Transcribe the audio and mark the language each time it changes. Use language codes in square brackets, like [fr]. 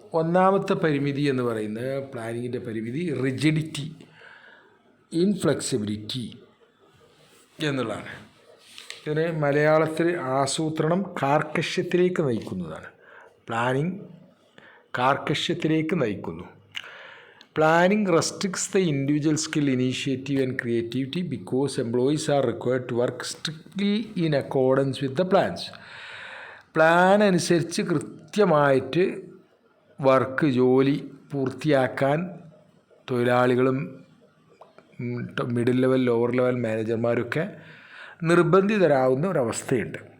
[ml] ഒന്നാമത്തെ പരിമിതി എന്ന് പറയുന്നത്, പ്ലാനിങ്ങിൻ്റെ പരിമിതി റിജിഡിറ്റി, ഇൻഫ്ലെക്സിബിലിറ്റി എന്നുള്ളതാണ്. ഇതിന് മലയാളത്തിൽ ആസൂത്രണം കാർക്കശ്യത്തിലേക്ക് നയിക്കുന്നതാണ്. പ്ലാനിങ് കാർക്കശ്യത്തിലേക്ക് നയിക്കുന്നു. [en] Planning restricts the individual skill, initiative and creativity because employees are required to work strictly in accordance with the plans. [ml] Plan അനുസരിച്ച് കൃത്യമായിട്ട് ജോലി പൂർത്തിയാക്കാൻ തൊഴിലാളികളും മിഡിൽ ലെവൽ, ലോവർ ലെവൽ മാനേജർമാരൊക്കെ നിർബന്ധിതരാകുന്ന ഒരവസ്ഥയുണ്ട്.